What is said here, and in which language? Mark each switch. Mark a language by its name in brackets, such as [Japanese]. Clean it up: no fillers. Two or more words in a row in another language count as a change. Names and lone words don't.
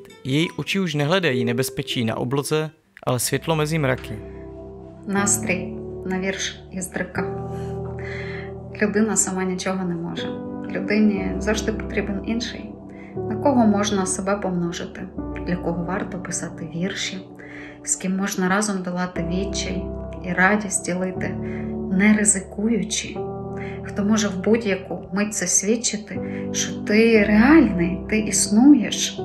[Czech] Její oči už nehledají nebezpečí na obloze, ale světlo mezi mraky. [Ukrainian] Настрій на вірш Єздрика. Людина сама нічого не може. Людині завжди потрібен інший. На кого можна себе помножити? Для кого варто писати вірші? з ким можна разом долати відчай і радість ділити, не ризикуючи, хто може в будь-яку мить засвідчити, що ти реальний, ти існуєш.